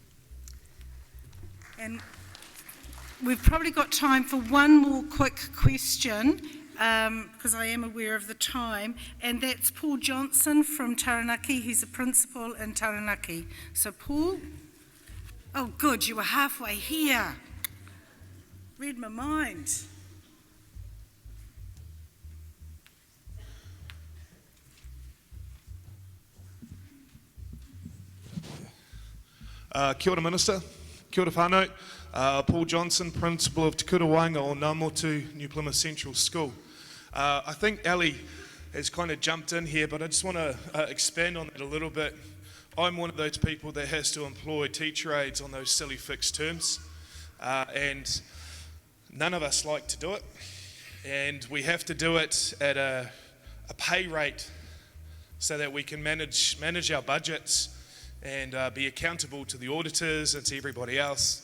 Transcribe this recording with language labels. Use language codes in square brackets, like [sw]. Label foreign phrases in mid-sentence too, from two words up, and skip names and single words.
[en] And we've probably got time for one more quick question, because I am aware of the time, and that's Paul Johnson from Taranaki. He's a principal in Taranaki. So Paul, oh good, you were halfway here. Read my mind. [mi] Kia ora Minister, kia ora whānau. [en] Paul Johnson, Principal of Te Kura Wainga o Ngā Motu, New Plymouth Central School. I think Ali has kind of jumped in here, but I just want to expand on that a little bit. I'm one of those people that has to employ teacher aides on those silly fixed terms, and none of us like to do it, and we have to do it at a pay rate so that we can manage our budgets and be accountable to the auditors and to everybody else.